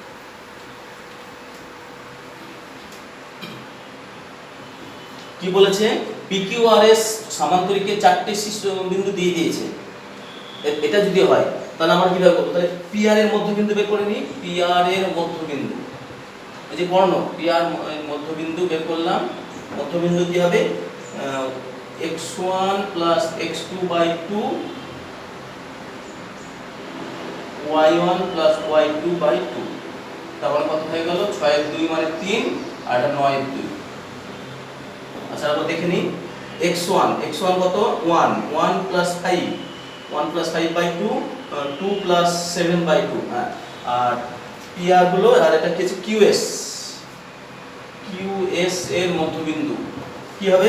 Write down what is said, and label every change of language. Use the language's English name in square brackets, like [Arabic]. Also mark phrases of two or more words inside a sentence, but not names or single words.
[Bangla] কি বলেছে, PQRS সামান্তরিকে 4টে বিন্দু দিয়ে দিয়েছে। এটা যদি হয় তাহলে আমরা কিভাবে করব? তাহলে PR এর মধ্যবিন্দু বের করে নিই। PR এর মধ্যবিন্দু, এই যে কর্ণ PR মধ্যবিন্দু বের করলাম। মধ্যবিন্দু কি হবে? x1 + x2/2 y1 + y2/2, তারপরে কত হয়ে গেল 6 এর 2 মানে 3 আর এটা 9 এর 2। আচ্ছা আমরা দেখে নিই x1 কত 1 + 5 + 5/2 2 + 7/2। হ্যাঁ, আর PR হলো, আর এটা কি আছে QS এর মধ্যবিন্দু কি হবে?